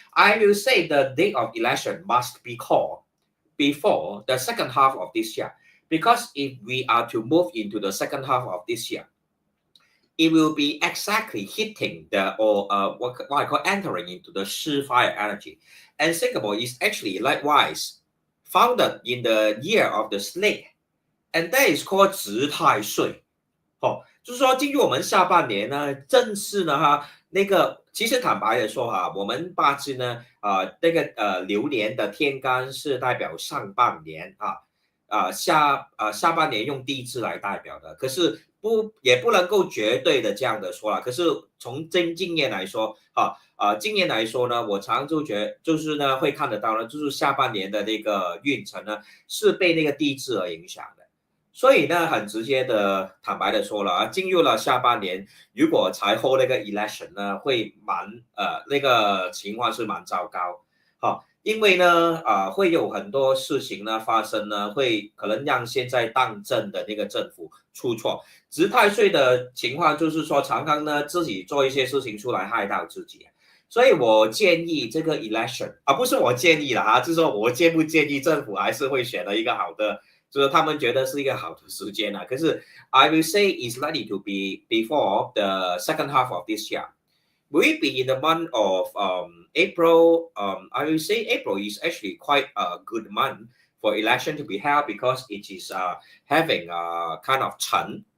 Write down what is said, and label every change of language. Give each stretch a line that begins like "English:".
English: I will say the date of election must be called before the second half of this year, because if we are to move into the second half of this year, it will be exactly hitting the what I call entering into the Shi fire energy, and Singapore is actually likewise founded in the year of the snake, and that is called 值太岁。
Chinese: 就是说进入我们下半年呢，正式呢那个其实坦白的说我们八字呢那个流年的天干是代表上半年下半年用地支来代表的，可是也不能够绝对的这样的说了。可是从经验来说经验来说呢，我常就就是呢会看得到呢，就是下半年的那个运程呢是被那个地支而影响的。所以呢，很直接的、坦白的说了进入了下半年，如果才 hold 那个 election 呢，会那个情况是蛮糟糕，因为呢会有很多事情呢发生呢，会可能让现在当政的那个政府出错。值太岁的情况就是说，常常呢自己做一些事情出来害到自己。所以我建议这个 election 不是我建议了就是说我建不建议政府还是会选了一个好的。就是他们觉得是一个好的时间可是
English: I will say it's likely to be before the second half of this year. Will it be in the month of April? I will say April is actually quite a good month for election to be held because it is having kind of Chen.